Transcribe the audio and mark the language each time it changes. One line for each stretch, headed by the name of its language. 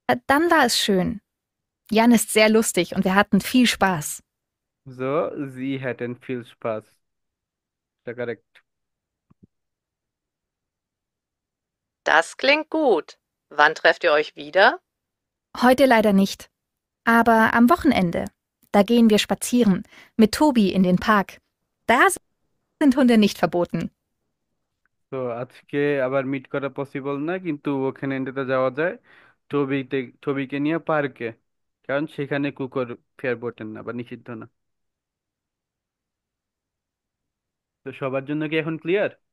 German: dann war es schön. Jan ist sehr lustig und wir hatten viel Spaß. So, sie hätten viel Spaß. Ist korrekt. Das klingt gut. Wann trefft ihr euch wieder? Heute leider nicht. Aber am Wochenende, da gehen wir spazieren mit Tobi in den Park. Da sind Hunde nicht verboten.
Bangla: তো আজকে আবার meet করা possible না, কিন্তু ওখানে এন্ডেতে যাওয়া যায় টবিকে নিয়ে পার্কে, কারণ সেখানে কুকুর ফেয়ার বোটেন না বা নিষিদ্ধ না। তো সবার জন্য কি এখন ক্লিয়ার?